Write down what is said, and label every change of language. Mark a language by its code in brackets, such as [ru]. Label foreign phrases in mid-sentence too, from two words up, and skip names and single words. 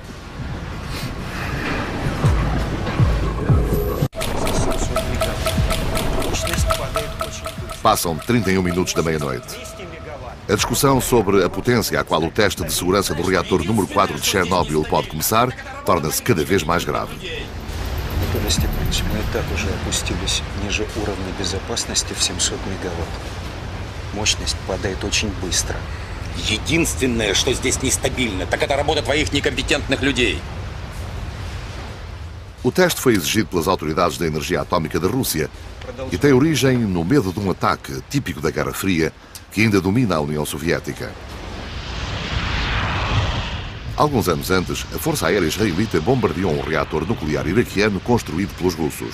[pt] Passam 31 minutos da meia-noite. A discussão sobre a potência à qual o teste de segurança do reator número 4 de Chernobyl pode começar torna-se cada vez mais grave. [ru] Анатолий Степанович, мы и так уже опустились ниже уровня безопасности в 700 мегаватт. Мощность падает очень быстро. Единственное, что здесь нестабильно, так это работа твоих некомпетентных людей. [pt] O teste foi exigido pelas autoridades da energia atómica da Rússia e tem origem no medo de um ataque típico da Guerra Fria que ainda domina a União Soviética. Alguns anos antes, a Força Aérea Israelita bombardeou um reator nuclear iraquiano construído pelos russos.